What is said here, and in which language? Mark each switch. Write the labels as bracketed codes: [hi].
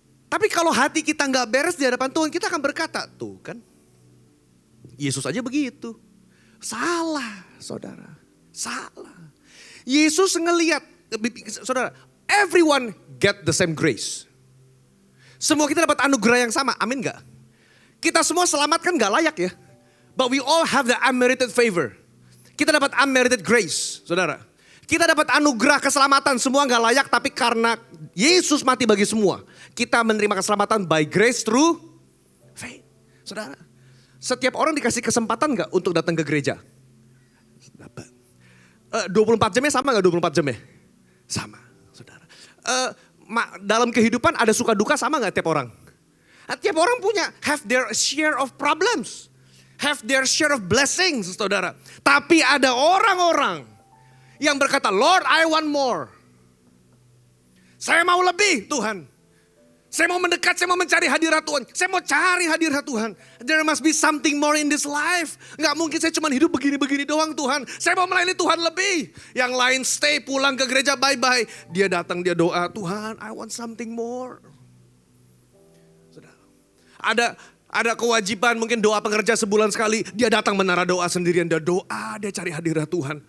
[id] Tapi kalau hati kita nggak beres di hadapan Tuhan, kita akan berkata, tuh kan, Yesus aja begitu. Salah, saudara, salah. Yesus ngelihat, saudara, [en] everyone get the same grace. [id] Semua kita dapat anugerah yang sama, amin gak? Kita semua selamat kan gak layak ya. [en] But we all have the unmerited favor. [id] Kita dapat unmerited grace, saudara. Kita dapat anugerah keselamatan, semua gak layak. Tapi karena Yesus mati bagi semua, kita menerima keselamatan [en] by grace through faith. [id] Saudara, setiap orang dikasih kesempatan gak untuk datang ke gereja? Dapat. 24 jamnya sama gak 24 jamnya? Sama, saudara. Dalam kehidupan ada suka duka sama gak tiap orang? Tiap orang punya [en] have their share of problems. Have their share of blessings, saudara. [id] Tapi ada orang-orang yang berkata, [en] Lord I want more. [id] Saya mau lebih Tuhan. Saya mau mendekat, saya mau mencari hadirat Tuhan. Saya mau cari hadirat Tuhan. [en] There must be something more in this life. [id] Gak mungkin saya cuma hidup begini-begini doang Tuhan. Saya mau melayani Tuhan lebih. Yang lain stay, pulang ke gereja, bye-bye. Dia datang, dia doa, Tuhan [en] I want something more. [id] Ada kewajiban mungkin doa pengerja sebulan sekali. Dia datang menara doa sendirian, dia doa, dia cari hadirat Tuhan.